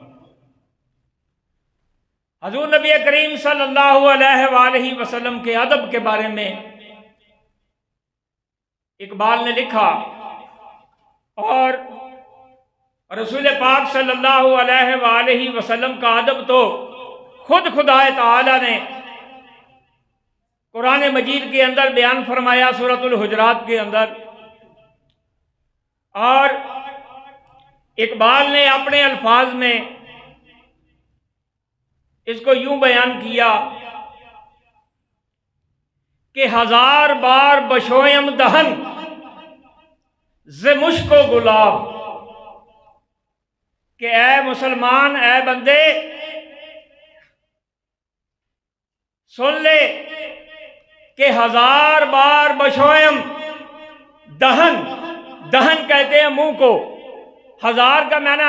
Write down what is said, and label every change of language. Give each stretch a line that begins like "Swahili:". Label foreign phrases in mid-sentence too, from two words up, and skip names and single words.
Urdu: حضور نبی کریم صلی اللہ علیہ وآلہ وسلم کے ادب کے بارے میں اقبال نے لکھا، اور رسول پاک صلی اللہ علیہ وآلہ وسلم کا ادب تو خود خدا تعالی نے قرآن مجید کے اندر بیان فرمایا، سورۃ الحجرات کے اندر۔ اور اقبال نے اپنے الفاظ میں اس کو یوں بیان کیا کہ
Persian: ہزار بار بشویم دہن ز مشک و گلاب،
Urdu: کہ اے مسلمان، اے بندے، سن لے کہ
Persian: ہزار بار بشویم دہن،
Urdu: دہن کہتے ہیں منہ کو، ہزار کا معنی